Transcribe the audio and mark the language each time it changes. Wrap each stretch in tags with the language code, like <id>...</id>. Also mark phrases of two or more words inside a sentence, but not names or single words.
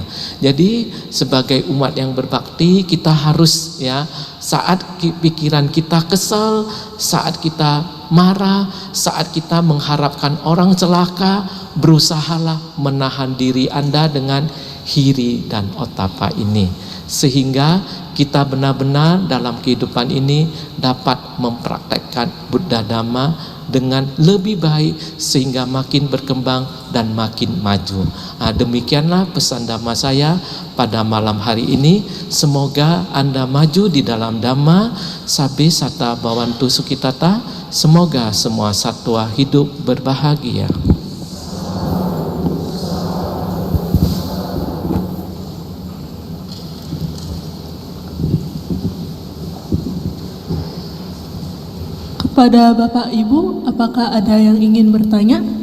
<id>Jadi sebagai umat yang berbakti, kita harus ya, saat pikiran kita kesal, saat kita marah, saat kita mengharapkan orang celaka, berusahalah menahan diri Anda dengan hiri dan otapa ini, sehingga kita benar-benar dalam kehidupan ini dapat mempraktekkan Buddha Dhamma dengan lebih baik, sehingga makin berkembang dan makin maju. Demikianlah pesan Dhamma saya pada malam hari ini. Semoga Anda maju di dalam Dhamma.</id> <pi>Sabbe sata bhavantu sukhitata.</pi> <id>Semoga semua satwa hidup berbahagia. Kepada Bapak Ibu, apakah ada yang ingin bertanya?</id>